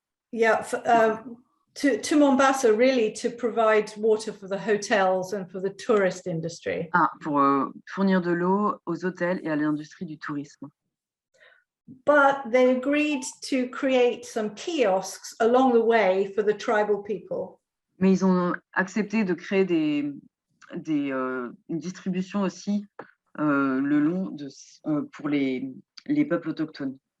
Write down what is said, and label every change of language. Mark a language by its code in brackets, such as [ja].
[en] Yeah, to Mombasa, really, to provide water for the hotels and for the tourist industry. [fr] Pour fournir de l'eau aux hôtels et à l'industrie du tourisme. [en] But they agreed to create some kiosks along the way for the tribal people. [fr] Mais ils ont accepté de créer une distribution aussi le long pour les peuples autochtones.